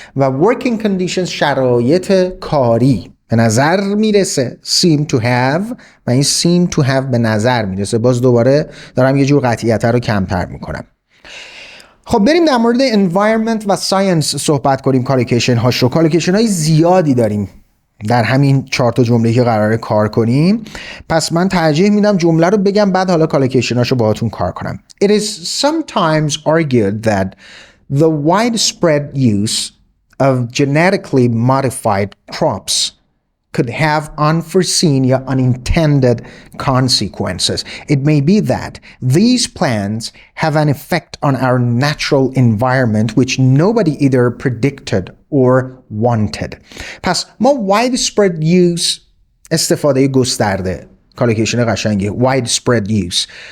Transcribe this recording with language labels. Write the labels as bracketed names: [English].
[Persian] و working conditions شرایط کاری به نظر میرسه [English] seem to have، [Persian] و این [English] seem to have [Persian] به نظر میرسه، باز دوباره دارم یه جور قطعیت رو کمتر میکنم. خب بریم در مورد environment و science صحبت کنیم. کالوکیشن های زیادی داریم در همین 4 تا جمله که قراره کار کنیم، پس من ترجیح میدم جمله رو بگم بعد حالا کالوکیشن هاشو باهاتون کار کنم. [English] It is sometimes argued that the widespread use of genetically modified crops could have unforeseen or unintended consequences. It may be that these plants have an effect on our natural environment which nobody either predicted or wanted. [Persian] پس ما widespread use، استفاده گسترده، کالوکیشن قشنگه، widespread use.